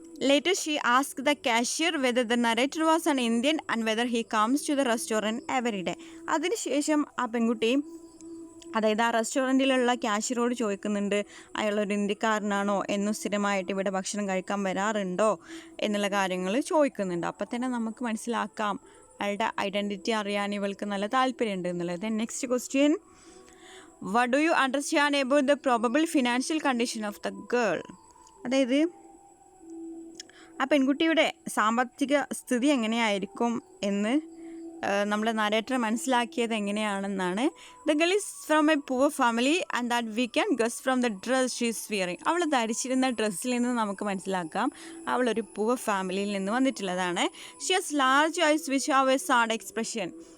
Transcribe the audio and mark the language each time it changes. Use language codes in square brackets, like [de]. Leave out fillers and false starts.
[en] Later she asked the cashier whether the narrator was an Indian and whether he comes to the restaurant every day. [ml] അതിനുശേഷം ആ പെൺകുട്ടി അതായത് ആ റെസ്റ്റോറൻറ്റിലുള്ള ക്യാഷ്യറോട് ചോദിക്കുന്നുണ്ട് അയാളൊരു ഇന്ത്യക്കാരനാണോ എന്നും സ്ഥിരമായിട്ട് ഇവിടെ ഭക്ഷണം കഴിക്കാൻ വരാറുണ്ടോ എന്നുള്ള കാര്യങ്ങൾ ചോദിക്കുന്നുണ്ട്. അപ്പം തന്നെ നമുക്ക് മനസ്സിലാക്കാം അയാളുടെ ഐഡൻറ്റിറ്റി അറിയാൻ ഇവൾക്ക് നല്ല താല്പര്യമുണ്ട് എന്നുള്ളത്. [en] Next question, what do you understand about the probable financial condition of the girl? [ml] അതായത് ആ പെൺകുട്ടിയുടെ സാമ്പത്തിക സ്ഥിതി എങ്ങനെയായിരിക്കും എന്ന് നമ്മുടെ നരേറ്റർ മനസ്സിലാക്കിയത് എങ്ങനെയാണെന്നാണ്. [en] The girl is from a poor family and that we can guess from the dress she is wearing. [ml] അവൾ ധരിച്ചിരുന്ന ഡ്രസ്സിൽ നിന്ന് നമുക്ക് മനസ്സിലാക്കാം അവളൊരു പുവർ ഫാമിലിയിൽ നിന്ന് വന്നിട്ടുള്ളതാണ്. [en] She has large eyes which have a sad expression.